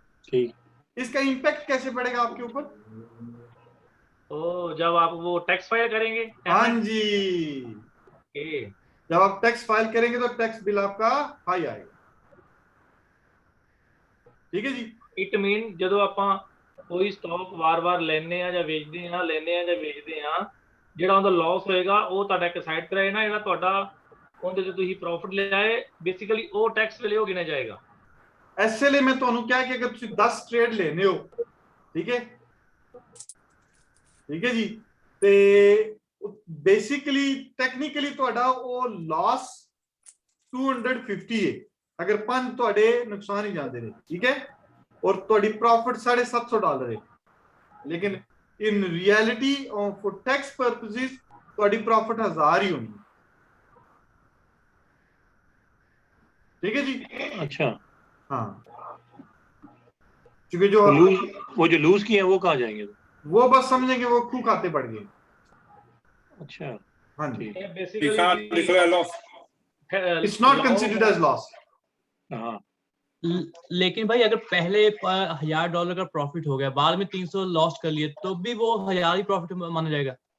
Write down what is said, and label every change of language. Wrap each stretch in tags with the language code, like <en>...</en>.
<hi>ठीक। इसका इम्पैक्ट कैसे पड़ेगा आपके ऊपर? तो जब आप वो टैक्स फाइल करेंगे, हाँ जी, जब आप टैक्स फाइल करेंगे तो टैक्स बिल आपका हाई आएगा, ठीक है जी।</hi> <en>it mean</en> <pa>ਜਦੋਂ ਆਪਾਂ ਕੋਈ ਸਟਾਕ ਵਾਰ-ਵਾਰ ਲੈਣੇ ਆ ਜਾਂ ਵੇਚਦੇ ਆ ਜਿਹੜਾ ਉਹਦਾ ਲਾਸ ਹੋਏਗਾ ਉਹ ਤੁਹਾਡਾ ਇੱਕ ਸਾਈਡ ਤੇ ਰਹੇਗਾ, ਜਿਹੜਾ ਤੁਹਾਡਾ ਉਹਦੇ ਤੇ ਤੁਸੀਂ ਪ੍ਰੋਫਿਟ ਲਿਆਏ ਬੇਸਿਕਲੀ ਉਹ ਟੈਕਸ ਵੇਲੇ ਉਹ ਗਿਣਿਆ ਜਾਏਗਾ।</pa> <hi>ऐसे लिए मैं</hi> <pa>ਤੁਹਾਨੂੰ ਕਿਹਾ ਕਿ ਅਗਰ ਤੁਸੀਂ 10 ਟ੍ਰੇਡ ਲੈਣੇ ਹੋ, ਠੀਕ ਹੈ ਜੀ, ਤੇ बेसिकली टेक्निकली ਤੁਹਾਡਾ ਉਹ ਲਾਸ 250 ਹੈ ਅਗਰ 5 ਤੁਹਾਡੇ ਨੁਕਸਾਨ ਹੀ ਜਾਂਦੇ ਨੇ, ਠੀਕ ਹੈ, और ਤੁਹਾਡੀ</pa> <hi>प्रॉफिट $750 है, लेकिन in reality for tax purposes</hi> <pa>ਤੁਹਾਡੀ</pa> <hi>प्रॉफिट 1000 ही होनी, ठीक है जी। अच्छा, हाँ, क्योंकि जो वो जो लूज किए हैं वो कहाँ जाएंगे? वो बस समझेंगे वो खूह खाते पड़ गए। अच्छा, हाँ जी,</hi> <en>You can't declare loss. It's not considered as loss.</en> <hi>हाँ, लेकिन भाई अगर पहले $1000 का प्रॉफिट हो गया, बाद में 300 लॉस कर लिए, तो भी वो 1000 ही प्रॉफिट माना जाएगा</hi>